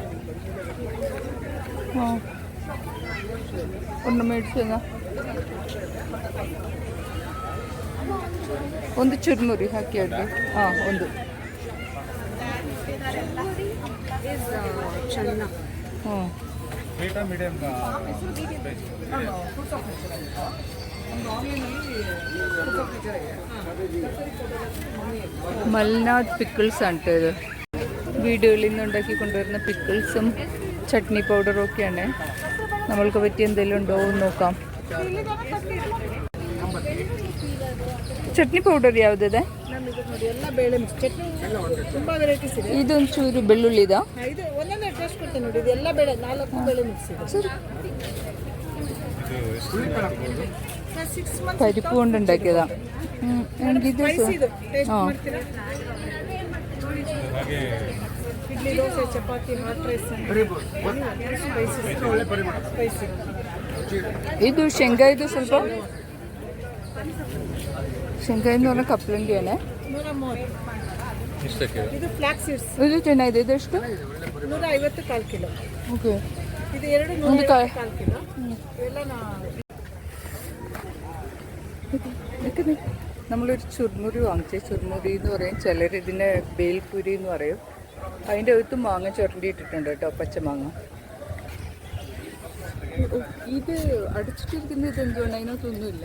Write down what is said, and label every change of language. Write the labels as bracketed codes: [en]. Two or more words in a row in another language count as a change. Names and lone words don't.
[ml] ആ ഒന്ന് മേടിച്ചു തന്നാ. [kn] ಒಂದು ಚುರ್ಮುರಿ ಹಾಕಿ ಅಡ್ಗೆ. ಹಾಂ ಒಂದು ಹ್ಞೂ [ml] മൽനാട് പിക്കിൾസ് ആണ് ഇത്. വീടുകളിൽ നിന്ന് ഉണ്ടാക്കി കൊണ്ടുവരുന്ന പിക്കിൾസും ചട്നി പൗഡറും ഒക്കെയാണ്. നമ്മൾക്ക് പറ്റിയ എന്തെങ്കിലും ഉണ്ടോ എന്ന് ನೋക്കാം. [kn] ಚಟ್ನಿ ಪೌಡರ್ ಯಾವುದಿದೆ? ಎಲ್ಲ ಬೇಳೆ ಮಿಕ್ಸ್ ಚಟ್ನಿ ತುಂಬಾ ವೆರೈಟೀಸ್ ಇದೆ. ಇದೊಂಚೂರು ಬೆಳ್ಳುಳ್ಳಿದ ಇದು ಒಂದೊಂದೇ ಟೇಸ್ಟ್ ಕೊಡ್ತೇನೆ ನೋಡಿ. ಇದು ಎಲ್ಲ ಬೇಳೆ 4 ಬೇಳೆ ಮಿಕ್ಸ್ ಇದೆ. [ml] പരിപ്പ് കൊണ്ടുണ്ടാക്കിയതാ. എനിക്കിത് [kn] ಇಡ್ಲಿ ದೋಸೆ ಚಪಾತಿ [en] hot rice spicy. [kn] ಇದು ಶೇಂಗಾಯಿದು ಸ್ವಲ್ಪ ಶೇಂಗಾಯಿ [ml] എന്ന് പറഞ്ഞാൽ കപ്പലണ്ടിയാണ്. [kn] 130. ಇದು [en] flax seeds. [kn] ಇದು ಚೆನ್ನಾಗಿದೆ. ಇದೆಷ್ಟು? 150 1/4 ಕಿಲೋ. ಓಕೆ. ಇದು 150 ಕಿಲೋ. ಇವೆಲ್ಲ [ml] നമ്മളൊരു ചുർമുരി വാങ്ങിച്ചു. ചുർമുരി എന്ന് പറയും, ചിലർ ഇതിനെ ബേൽപുരി എന്ന് പറയും. അതിൻ്റെ അകത്ത് മാങ്ങ ചുരണ്ടിയിട്ടിട്ടുണ്ട് കേട്ടോ, പച്ചമാങ്ങ. ഇത് അടിച്ചിട്ടിരിക്കുന്നത് ഇതെന്തുകൊണ്ട് അതിനകത്തൊന്നുമില്ല.